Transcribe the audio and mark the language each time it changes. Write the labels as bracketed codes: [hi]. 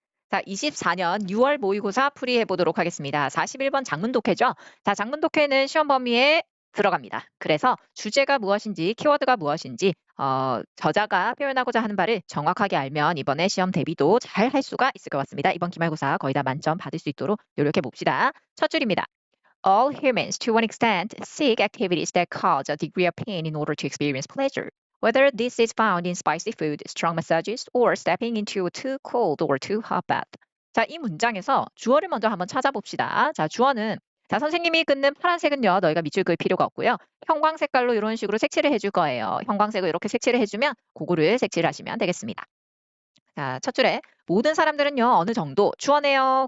[ko] 자, 24년 6월 모의고사 풀이해 보도록 하겠습니다. 41번 장문 독해죠. 자, 장문 독해는 시험 범위에 들어갑니다. 그래서 주제가 무엇인지, 키워드가 무엇인지, 저자가 표현하고자 하는 바를 정확하게 알면 이번에 시험 대비도 잘 할 수가 있을 것 같습니다. 이번 기말고사 거의 다 만점 받을 수 있도록 노력해 봅시다. 첫 줄입니다. [en] All humans, to one extent, seek activities that cause a degree of pain in order to experience pleasure. Whether this is found in spicy food, strong massages, or stepping into a too cold or too hot bath. [ko] 자, 이 문장에서 주어를 먼저 한번 찾아봅시다. 자, 주어는 자, 선생님이 긋는 파란색은요, 너희가 밑줄 그을 필요가 없고요. 형광 색깔로 이런 식으로 색칠을 해줄 거예요. 형광색으로 이렇게 색칠을 해주면 그거를 색칠을 하시면 되겠습니다. 자, 첫 줄에 모든 사람들은요, 어느 정도 주어네요.